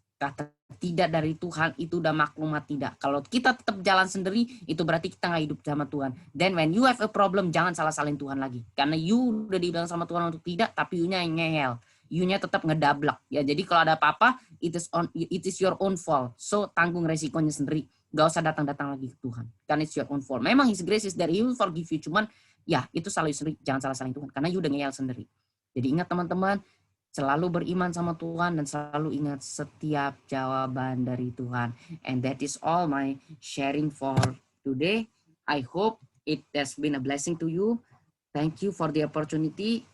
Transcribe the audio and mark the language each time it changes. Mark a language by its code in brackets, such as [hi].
[id] Kata tidak dari Tuhan itu udah maklumat tidak. Kalau kita tetap jalan sendiri, itu berarti kita nggak hidup sama Tuhan. [en] Then when you have a problem, [id] jangan salah-salahin Tuhan lagi. Karena you udah dibilang sama Tuhan untuk tidak, tapi you-nya yang ngeyel. You-nya tetap ngedablak. Ya, jadi kalau ada apa-apa, [en] it is your own fault. [id] So tanggung resikonya sendiri. Gak usah datang-datang lagi ke Tuhan. [en] Karena it's your own fault. Memang His grace is there, He will forgive you. [id] Cuman ya itu selalu sendiri. Jangan salah-salahin Tuhan. Karena you udah ngeyel sendiri. Jadi ingat teman-teman, selalu beriman sama Tuhan dan selalu ingat setiap jawaban dari Tuhan. [en] And that is all my sharing for today. I hope it has been a blessing to you. Thank you for the opportunity.